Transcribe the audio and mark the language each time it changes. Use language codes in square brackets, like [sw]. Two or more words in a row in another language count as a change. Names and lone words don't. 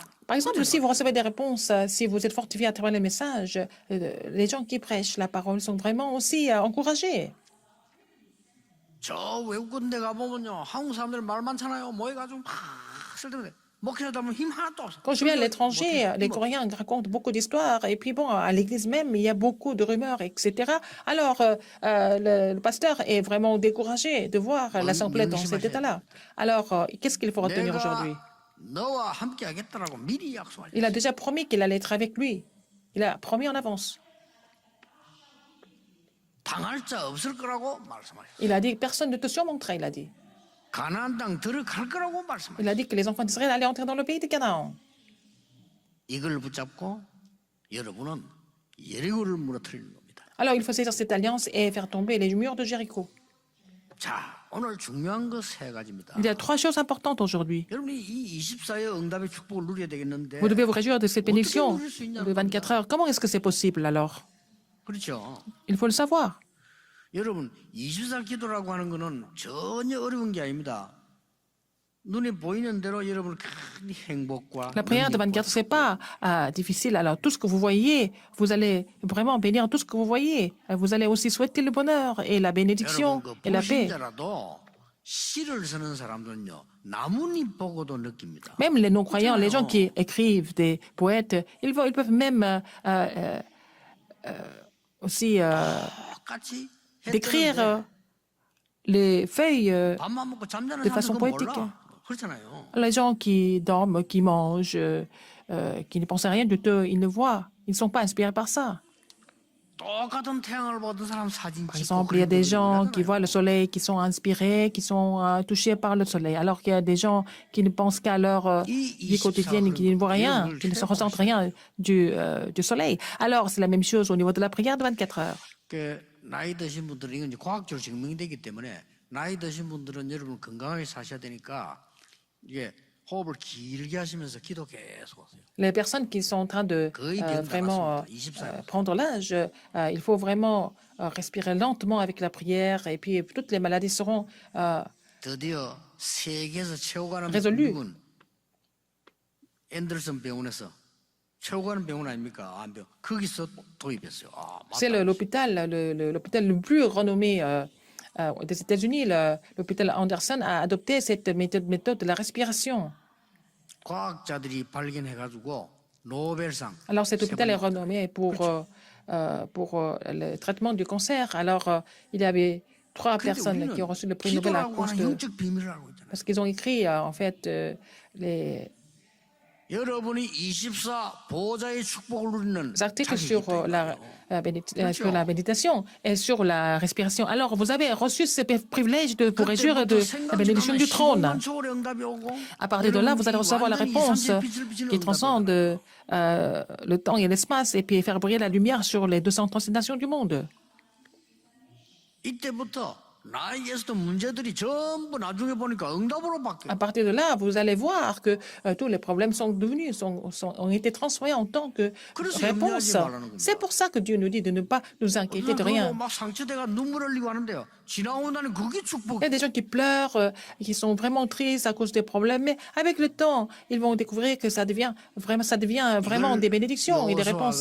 [fr] Par exemple, si vous recevez des réponses, si vous êtes fortifié à travers les messages, les gens qui prêchent la parole sont vraiment aussi encouragés. [ko] 저 외국 데 가보면요, 한국 사람들 말 많잖아요. 모여가지고 막 설득해. 목회하다 보면 힘 하나도 없어. [fr] Quand je viens à l'étranger, les Coréens racontent beaucoup d'histoires. Et puis bon, à l'église même, il y a beaucoup de rumeurs, etc. Alors, le pasteur est vraiment découragé de voir l'Assemblée dans cet état-là. Alors, qu'est-ce qu'il faut retenir aujourd'hui? [ko] 너와 함께 하겠다라고 미리 약속하셨어요. [fr] Il a déjà promis qu'il allait être avec lui. Il a promis en avance. [ko] 당할 자 없을 거라고 말씀하셨어요. [fr] Il a dit que personne ne te surmonterait, il a dit. [ko] 가나안 땅 들어갈 거라고 [fr] Il [ko] 말씀하셨어요. [fr] a dit que les enfants d'Israël allaient entrer dans le pays de Canaan. [ko] 이걸 붙잡고 여러분은 예리고를 무너뜨리는 겁니다. [fr] Alors il faut saisir cette alliance et faire tomber les murs de Jéricho. [ko] 자, 오늘 중요한 거 세 가지입니다. [fr] Il y a trois choses importantes aujourd'hui. [ko] 여러분이 이 24의 응답의 축복을 누려야 되겠는데 [fr] Vous devez vous réjouir de cette [ko] 어떻게 [fr] bénédiction [ko] 누릴 수 있냐는 [fr] de 24 heures. Comment est-ce que c'est possible alors? [ko] 그렇죠. [fr] Il faut le savoir. [ko] 여러분 24 기도라고 하는 거는 전혀 어려운 게 아닙니다. 눈에 보이는 대로 여러분 큰 행복과 [fr] La prière de 24, c'est pas difficile. Alors, tout ce que vous voyez, vous allez vraiment bénir tout ce que vous voyez. Vous allez aussi souhaiter le bonheur et la bénédiction [ko] 여러분 그 [fr] et la paix. [ko] 불신자라도 시를 쓰는 사람들은요 나뭇잎 보고도 느낍니다. [fr] Même les non-croyants, les gens qui écrivent des poètes, ils peuvent même aussi [ko] 똑같이 [fr] décrire [ko] 했는데 [fr] les feuilles. [ko] 밥만 먹고 잠자는 [fr] de façon [ko] 사람들은 [fr] poétique. [ko] 몰라. 그렇잖아요. [fr] Les gens qui dorment, qui mangent, qui ne pensent à rien du tout, ils ne voient. Ils ne sont pas inspirés par ça. [ko] 똑같은 태양을 보던 사람 사진 [fr] Par [ko] 찍고 [fr] exemple, il y a des gens qui [ko] 그러잖아요. [fr] voient le soleil, qui sont inspirés, qui sont touchés par le soleil, alors qu'il y a des gens qui ne pensent qu'à leur vie quotidienne, qui ne voient rien, qui ne se ressentent rien du soleil. Alors, c'est la même chose au niveau de la prière de 24 heures. [ko] 그 나이 드신 분들은 이건 이제 과학적으로 증명되기 때문에 나이 드신 분들은 여러분 건강하게 사셔야 되니까 이게 호흡을 길게 하시면서 기도 계속 하세요. [fr] Les personnes qui sont en train de [ko] 거의 [fr] vraiment [ko] 병 [fr] prendre l'âge, il faut vraiment respirer lentement avec la prière et puis toutes les maladies seront [ko] 드디어 세계에서 최고 가는 [fr] Résolu. [ko] 미국은 앤더슨 병원에서 최고 가는 병원 아닙니까? 암병 거기서 도입했어요. 아, 맞다. [fr] C'est l'hôpital le plus renommé des États-Unis. L'hôpital Anderson a adopté cette méthode de la respiration. [ko] 과학자들이 발견해가지고 노벨상. [fr] Alors cet hôpital est [ko] 세 번 [fr] renommé pour le traitement du cancer. Alors il y avait 3 [ko] 근데 [fr] personnes [ko] 우리는 [fr] qui ont reçu le prix Nobel à [ko] 기도라고 [fr] cause [ko] 하는 [fr] de... [ko] 영적 비밀을 알고 있잖아요. [fr] Parce qu'ils ont écrit en fait les [ko] 여러분이 24 보좌의 축복을 누리는 [fr] articles [ko] 자격이 [fr] sur [ko] 있다니까요. [fr] sur la méditation et sur la respiration. Alors, vous avez reçu ce privilège de vous réjouir de la bénédiction du trône. À partir de là, vous allez recevoir la réponse qui transcende le temps et l'espace et puis faire briller la lumière sur les 236 nations du monde. [ko] 이때부터 나에게서도 문제들이 전부 나중에 보니까 응답으로 바뀌어요. [fr] À partir de là, vous allez voir que tous les problèmes sont devenus, ont été transformés en tant que [ko] 그래서 [fr] réponse. [ko] 염려하지 말라는 겁니다. [fr] C'est pour ça que Dieu nous dit de ne pas nous inquiéter de rien. [ko] 막 상처대가 눈물 흘리고 하는데요. 지나고 나니 그게 [fr] Il [ko] 축복. [fr] y a des gens qui pleurent, qui sont vraiment tristes à cause des problèmes, mais avec le temps, ils vont découvrir que ça devient vraiment des bénédictions et des réponses.